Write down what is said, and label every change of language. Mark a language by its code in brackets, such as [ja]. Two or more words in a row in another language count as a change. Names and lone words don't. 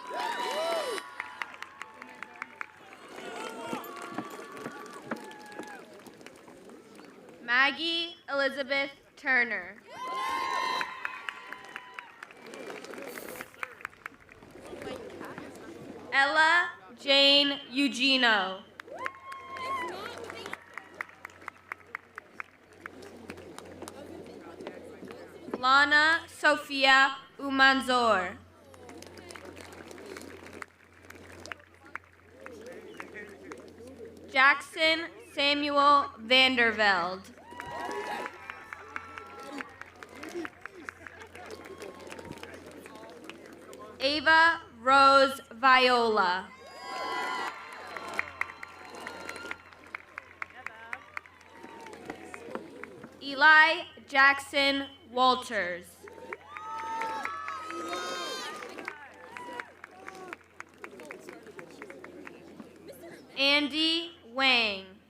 [en] Maggie Elizabeth Turner. Ella Jane Eugenio. Lana Sophia Umanzor. Jackson Samuel Vandervelde. Ava Rose Viola. Eli Jackson Walters. Andy Wang.